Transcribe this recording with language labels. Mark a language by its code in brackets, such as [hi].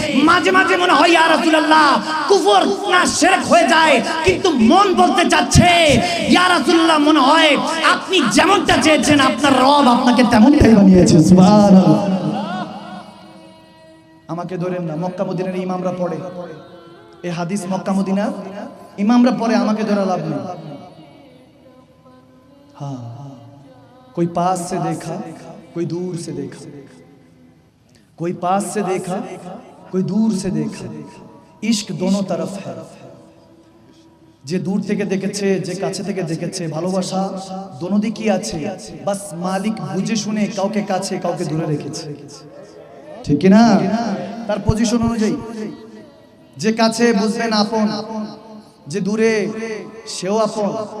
[bn] মাঝে মাঝে মনে হয় ইয়া রাসূলুল্লাহ কুফর না শিরক হয়ে যায়, কিন্তু মন বলতে চাচ্ছে ইয়া রাসূলুল্লাহ মনে হয় আপনি যেমনটা চেয়েছেন আপনার রব আপনাকে তেমনটাই বানিয়েছে। সুবহানাল্লাহ। আমাকে ধরেন না, মক্কা মদিনার ইমামরা পড়ে এই হাদিস, মক্কা মদিনার ইমামরা পড়ে, আমাকে ধরে লাভ নেই। [hi] हाँ, कोई पास से देखा कोई दूर से देखा, कोई पास से देखा कोई दूर से देखा, इश्क दोनों तरफ है। [bn] যে দূর থেকে দেখেছে যে কাছে থেকে দেখেছে, ভালোবাসা দোনো দিকই আছে, বাস মালিক বুঝে শুনে কাউকে কাছে কাউকে দূরে রেখেছে, ঠিক না? তার পজিশন অনুযায়ী যে কাছে বুঝবেন আপন, যে দূরে সেও আপন।